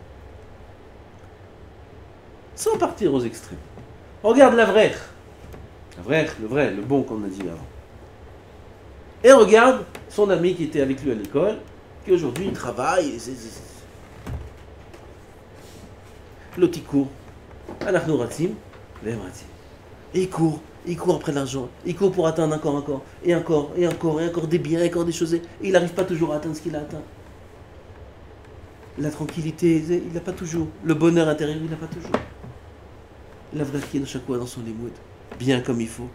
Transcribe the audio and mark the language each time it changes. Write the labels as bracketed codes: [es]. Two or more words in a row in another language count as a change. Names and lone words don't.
[fr] Sans partir aux extrêmes. Regarde l'Avrer. L'Avrer, le vrai, le bon qu'on a dit avant. Et regarde son ami qui était avec lui à l'école, qui aujourd'hui il travaille. L'autre il court. [he] אנחנו רצים והם רצים. [fr] Et il court après l'argent. Il court pour atteindre encore, et encore des biens, encore des choses. Et il n'arrive pas toujours à atteindre ce qu'il a atteint. La tranquillité, il n'a pas toujours. Le bonheur intérieur, il n'a pas toujours. La vraie qui est dans chaque fois dans son limoud, bien comme il faut.